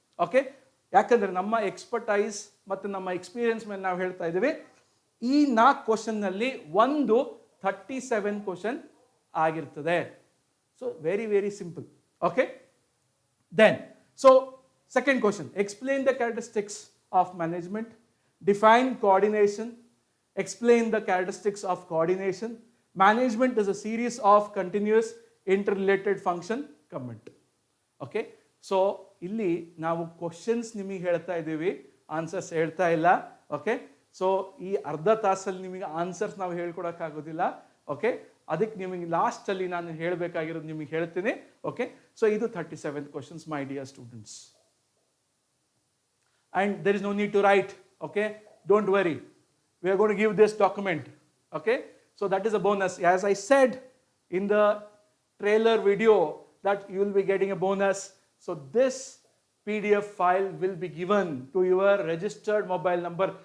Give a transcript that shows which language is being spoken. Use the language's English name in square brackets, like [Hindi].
[Kannada] Okay, ಯಾಕಂದ್ರೆ ನಮ್ಮ expertise ಮತ್ತು ನಮ್ಮ ಎಕ್ಸ್ಪೀರಿಯನ್ಸ್ ಮೇಲೆ ನಾವು ಹೇಳ್ತಾ ಇದ್ದೀವಿ, ಈ 4 ಕ್ವಶನ್ ನಲ್ಲಿ ಒಂದು 37 ಕ್ವಶನ್ ಆಗಿರ್ತದೆ. [English] So very very simple. Okay, then so second question, explain the characteristics of management, define coordination, explain the characteristics of coordination. Management is a series of continuous interrelated function. Comment. [Kannada] Okay, so ಇಲ್ಲಿ ನಾವು questions ನಿಮಗೆ ಹೇಳ್ತಾ ಇದ್ದೀವಿ, answers ಹೇಳ್ತಾ ಇಲ್ಲ. Okay, so ಈ ಅರ್ಧ ತಾಸಲ್ಲಿ ನಿಮಗೆ ಆನ್ಸರ್ಸ್ ನಾವು ಹೇಳ್ಕೊಡೋಕ್ಕಾಗೋದಿಲ್ಲ. ಓಕೆ, ಅದಕ್ಕೆ ನಿಮಗೆ ಲಾಸ್ಟಲ್ಲಿ ನಾನು ಹೇಳಬೇಕಾಗಿರೋದು ನಿಮಗೆ ಹೇಳ್ತೀನಿ. [English] Okay, so ಇದು 37 questions my dear students, and there is no need to write. Okay, don't worry, we are going to give this document. Okay, so that is a bonus. As I said in the trailer video that you will be getting a bonus. So this PDF file will be given to your registered mobile number.